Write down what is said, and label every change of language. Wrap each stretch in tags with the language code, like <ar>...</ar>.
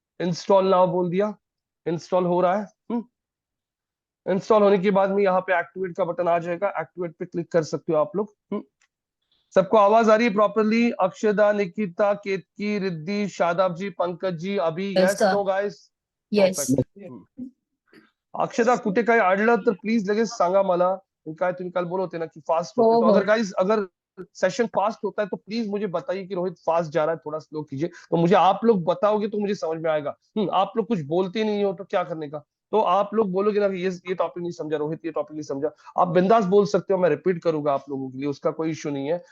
<hi>Install now बोल दिया, install हो रहा है। इंस्टॉल होने के बाद में यहाँ पे एक्टिवेट का बटन आ जाएगा, एक्टिवेट पे क्लिक कर सकते हो आप लोग। सबको आवाज आ रही है प्रॉपरली? अक्षदा, निकिता, केतकी, रिद्धि, शादाब जी, पंकज जी, अभी</hi> <en>Yes, yes sir. No guys? Yes. Perfect.</en> <mr>अक्षदा कुठे काही अडलं तर प्लीज लगेच सांगा मला। काय तुम्ही काल बोलत होते ना कि फास्ट होते,</mr> <hi>तो अगर गाइस अगर सेशन फास्ट होता है तो प्लीज मुझे बताइए कि रोहित फास्ट जा रहा है, थोड़ा स्लो कीजिए। तो मुझे आप लोग बताओगे तो मुझे समझ में आएगा। आप लोग कुछ बोलते नहीं हो तो क्या करने का। तो आप लोग बोलोगे ना कि ये टॉपिक नहीं समझा रोहित, ये टॉपिक नहीं समझा, आप बिंदास बोल सकते हो, मैं रिपीट करूंगा आप लोगों के लिए, उसका कोई इशू नहीं है।</hi>